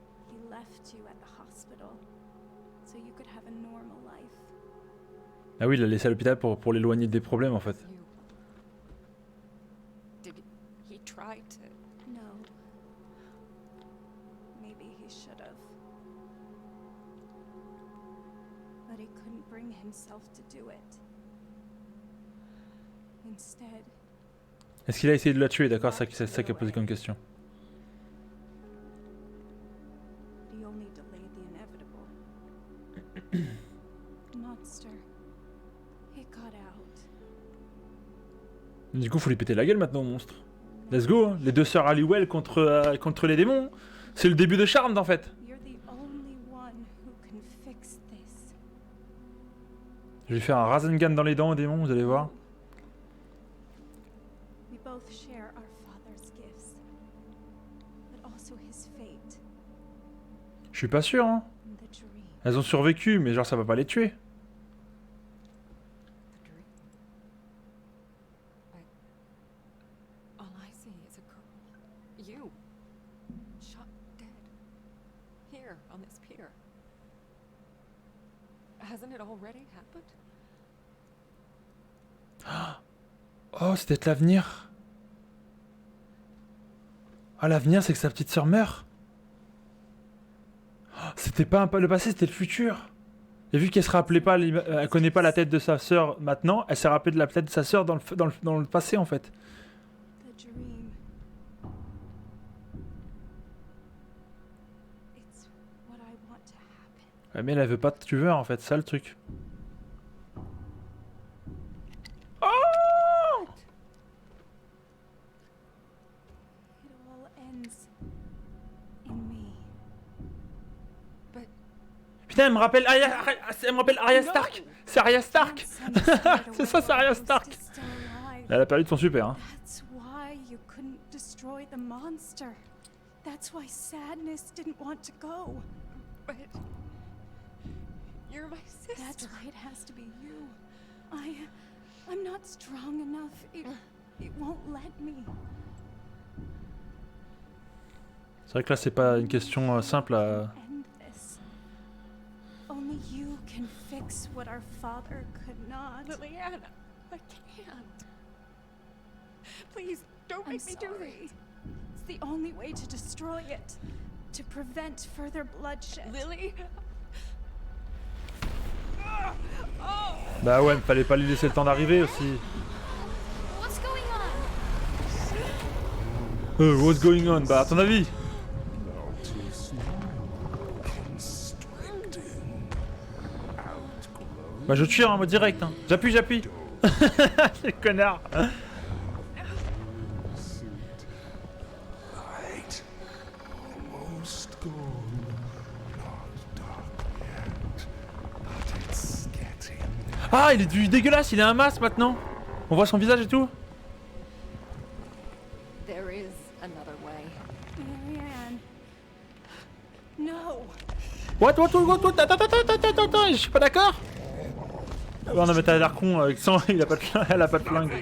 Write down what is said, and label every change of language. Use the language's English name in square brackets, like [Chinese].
[English] He left you at the hospital so you could have a normal life. [French] Ah oui, il l'a laissé à l'hôpital pour l'éloigner des problèmes, en fait. [English] You. Did he try to? No. Maybe he should have. But he couldn't bring himself to do it. Instead, [French] Est-ce qu'il a essayé de la tuer? D'accord, c'est ça qu'il a posé comme question. [English] he only delayed the inevitable. Monster. It got out. [French] Du coup, faut lui péter la gueule maintenant, au monstre. [English] Let's go, [French] hein. Les deux sœurs Halliwell contre les démons. C'est le début de Charmed, en fait. [English] You're the only one who can fix this. [French] Je vais lui faire un Rasengan dans les dents aux démons, vous allez voir. [English] We both share our father's gifts, but also his fate [French] Je suis pas sûr, hein. [English] and the dream. [French] Elles ont survécu, mais genre ça va pas les tuer. [English] The dream. All I see is a girl. You. Shot dead. Here, on this pier. Hasn't it already happened? [French] Oh, c'est peut-être l'avenir. Ah, l'avenir, c'est que sa petite sœur meurt. Oh, c'était pas le passé, c'était le futur. Et vu qu'elle se rappelait pas, elle connaît pas la tête de sa sœur maintenant, elle s'est rappelée de la tête de sa sœur dans le passé, en fait. [English] The dream. It's what I want to happen. [French] Ouais, mais elle veut pas de tueur, en fait, c'est ça le truc. Oh! [English] It all ends in me. But [French] Putain, elle me rappelle Arya Stark. C'est Arya Stark. C'est ça, c'est Arya Stark. Elle a perdu de son super, hein. [English] That's why you couldn't destroy the monster. That's why Sadness didn't want to go. but you're my sister. That's why it has to be you. I'm not strong enough. It won't let me. [French] C'est vrai que là, c'est pas une question simple à... [English] End this. Only you can fix what our father could not. Liliana, I can't. Please, don't I'm make me do sorry. this. It's the only way to destroy it. To prevent further bloodshed. Lily. [French] Bah ouais, fallait pas lui laisser le temps d'arriver aussi. [English] What's going on? What's going on? [French] Bah à ton avis? Bah je tire en mode direct, hein. J'appuie. C'est connard. [English] Light almost gone. Not dark yet, but it's getting [French] Ah, il est dégueulasse, il a un masque maintenant. On voit son visage et tout. [English] There is another way. Marianne. No. [French] What, attends, je suis pas d'accord. Ah bah non mais t'as l'air con, sans, elle a pas de flingue.